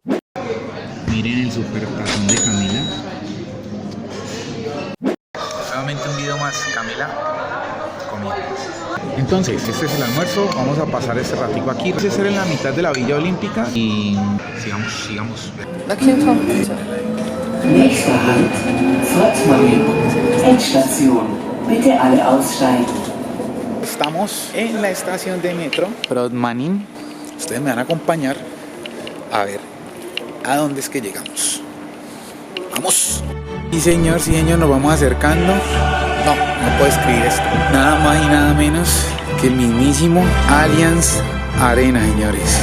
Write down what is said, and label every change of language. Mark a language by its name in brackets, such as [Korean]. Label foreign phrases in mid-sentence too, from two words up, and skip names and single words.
[Spanish] Miren el super tazón de Camila. Nuevamente un video más, Camila comiendo. Entonces, este es el almuerzo. Vamos a pasar este ratico aquí. Vamos a ser en la mitad de la Villa Olímpica y sigamos. [German] Nächster Halt, Zollmann. Endstation. Bitte alle aussteigen. [Spanish] Estamos en la estación de metro Brodmanin. Ustedes me van a acompañar a ver a dónde es que llegamos. ¡Vamos! Sí señor, nos vamos acercando. No puedo escribir esto. Nada más y nada menos que el mismísimo Allianz Arena, señores.